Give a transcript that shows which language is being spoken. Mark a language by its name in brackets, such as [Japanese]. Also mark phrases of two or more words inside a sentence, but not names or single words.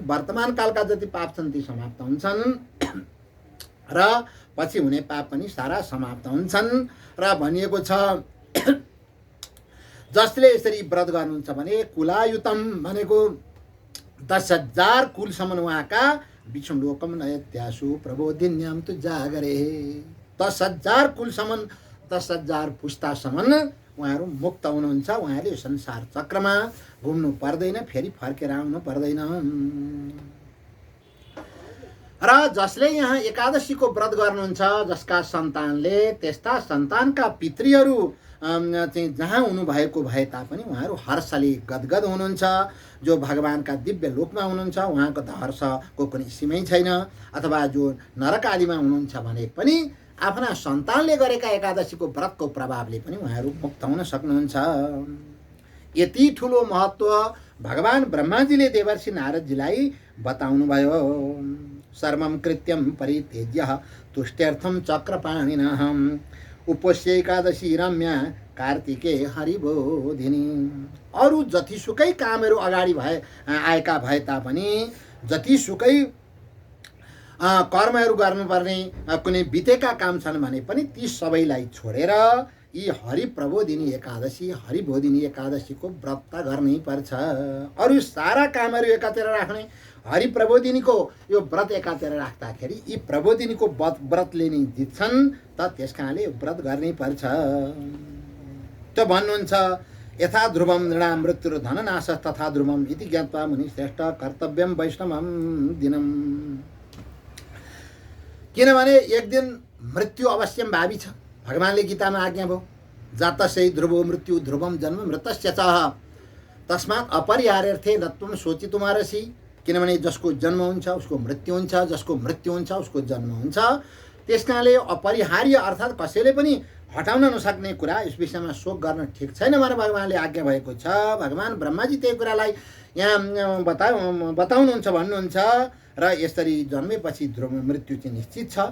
[Nepali] वर्तमान कालका जति पाप छन् ती समाप्त हुन्छन् र पछि हुने पाप पनि सारा समाप्त हुन्छन्। र भनिएको छ जसले यसरी व्रत गर्नुहुन्छ भने कुलायुतम भनेको 10,000 कुलसम्म उहाँका [Sanskrit] विष्णु लोकम नयत्यासु प्रबोधिन्याम तु जागरे। [Nepali] 10,000 कुलसम्म, 10,000 पुस्तासम्म उहाँहरू मुक्त हुनुहुन्छ। उहाँले संसार चक्रमा घुम्नु पर्दैन, फेरि फर्केर आउनु पर्दैन। र जसले यहाँ एकादशीको व्रत गर्नुहुन्छ, जसका सन्तानले त्यस्ता सन्तानका पितृहरू चाहिँ जहाँ हुनुभएको भए तापनि उहाँहरू हर्षले गदगद हुनुहुन्छ। जो भगवानका दिव्य लोकमा हुनुहुन्छ उहाँको त हर्षको कुनै सीमै छैन, अथवा जो नरक आदिमा हुनुहुन्छ भने पनि आफ्ना सन्तानले गरेका एकादशीको व्रतको प्रभावले पनि उहाँहरू मुक्त हुन सक्नुहुन्छ। यति ठुलो महत्त्व भगवान ब्रह्माजीले देवर्षि नारदजीलाई बताउनु भयो। [Sanskrit] सर्वं कृत्यं परित्यज्य तुष्ट्यर्थं चक्रपाणिनः उपोष्य एकादशी रम्या कार्तिके हरिबोधिनी। [Nepali] अरू जतिसुकै कामहरू अगाडि आएका भए तापनि, जतिसुकै कर्महरू गर्नुपर्ने कुनै बितेका काम छन् भने पनि ती सबैलाई छोडेर यी हरिप्रबोधिनी एकादशी, हरिबोधिनी एकादशीको व्रत गर्नै पर्छ। अरू सारा कामहरू एकातिर राख्ने, हरिप्रबोधिनीको यो व्रत एकातिर राख्दाखेरि यी प्रबोधिनीको व्रतले नै जित्छन्, त त्यस कारणले व्रत गर्नै पर्छ। त्यो भन्नुहुन्छ [Sanskrit] यथा ध्रुवम नृणां मृत्युर्धननाशः तथा ध्रुवम इति ज्ञात्वा मुनिश्रेष्ठ कर्तव्यम वैष्णवम दिनम। [Nepali] किनभने एक दिन मृत्यु [Sanskrit] अवश्यम भावी [Nepali] छ। भगवानले गीतामा आज्ञा भयो, [Sanskrit] जातस्यै ध्रुवो मृत्यु ध्रुवम जन्म मृतस्य च तस्मात् अपरिहार्यर्थे नत्वं शोचितुमर्हसि। [Nepali] किनभने जसको जन्म हुन्छ उसको मृत्यु हुन्छ, जसको मृत्यु हुन्छ उसको जन्म हुन्छ। त्यसकारणले अपरिहार्य अर्थात् कसैले पनि हटाउन नसक्ने कुरा, यस विषयमा शोक गर्न ठिक छैन भनेर भगवानले आज्ञा भएको छ। भगवान ब्रह्माजी त्यही कुरालाई यहाँ बताउनुहुन्छ, भन्नुहुन्छ र यसरी जन्मेपछि ध्रुव मृत्यु चाहिँ निश्चित छ।